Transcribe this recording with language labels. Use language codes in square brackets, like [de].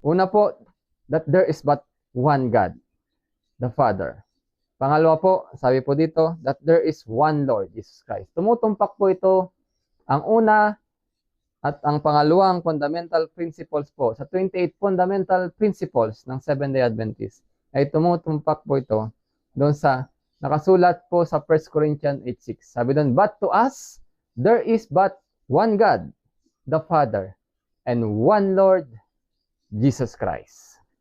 [tl] Una po, [en] that there is but one God, the Father. [tl] Pangalawa po, sabi po dito, [en] that there is one Lord, Jesus Christ. [tl] Tumutumpak po ito, ang una at ang pangalawang fundamental principles po, sa 28 fundamental principles ng Seventh-day Adventist, ay tumutumpak po ito doon sa nakasulat po sa 1 Corinthians 8:6. Sabi doon, [en] but to us, there is but one God, the Father, and one Lord, Jesus Christ.